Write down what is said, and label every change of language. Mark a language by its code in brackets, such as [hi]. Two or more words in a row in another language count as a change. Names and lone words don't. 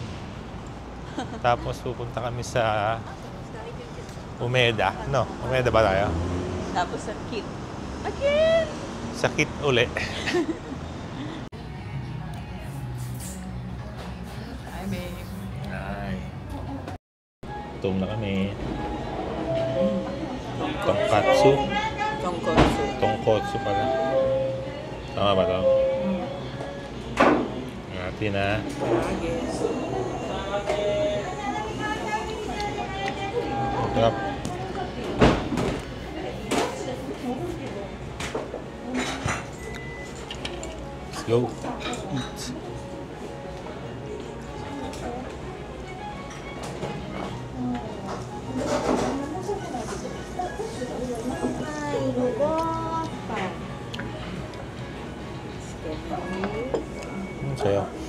[tl] Tapos pupunta kami sa Umeda. No, Umeda ba tayo? Tapos sa kit. Again? Sa Kit uli. [en] Hi, babe. [tl] Ay. Gutom na kami. Tonkatsu. Tonkotsu. Tonkotsu pala. Tama ba to? Natin na. Sarap. [en] Let's go. [tl] Eat. Saya.